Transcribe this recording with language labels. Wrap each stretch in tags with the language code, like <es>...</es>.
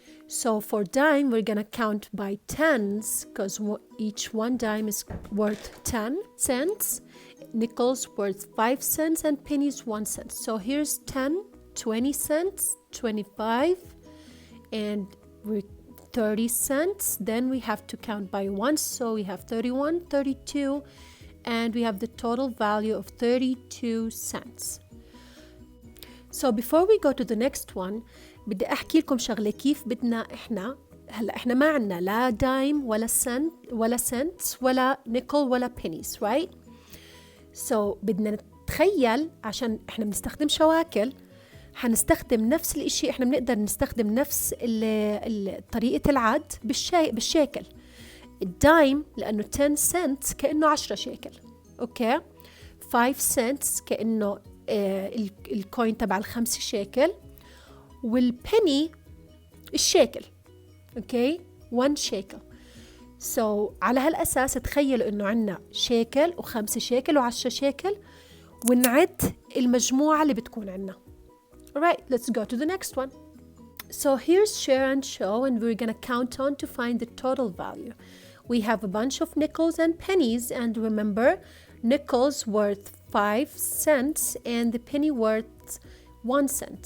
<en>So for dime, we're gonna count by tens because each one dime is worth 10 cents. Nickels worth 5 cents, and pennies 1 cent. So here's 10 20 cents, 25, and we're 30 cents. Then we have to count by one, so we have 31, 32, and we have the total value of 32 cents. So before we go to the next one,</en> <ar>بدي أحكي لكم شغلة كيف بدنا إحنا ما عنا لا دايم ولا سنت ولا نيكل ولا</ar> <en>pennies, right?</en> <ar>So بدنا نتخيل عشان إحنا بنستخدم شواكل حنستخدم نفس الإشي. إحنا بنقدر نستخدم نفس طريقة العد بالشيكل. الدايم لأنه</ar> <en>10 cents</en> <ar>كأنه 10 شيكل، أوكي.</ar> <en>5 cents</en> <ar>كأنه الكوين تبع ال5 شيكل، والبني الشيكل، أوكي، 1 شيكل. So على هالأساس تخيلوا إنه عنا شيكل و5 شيكل و10 شيكل، ونعد المجموعة اللي بتكون عنا.</ar> <en>Alright, let's go to the next one. So here's share and show, and we're gonna count on to find the total value. We have a bunch of nickels and pennies, and remember, nickels worth 5 cents and the penny worth 1 cent.</en>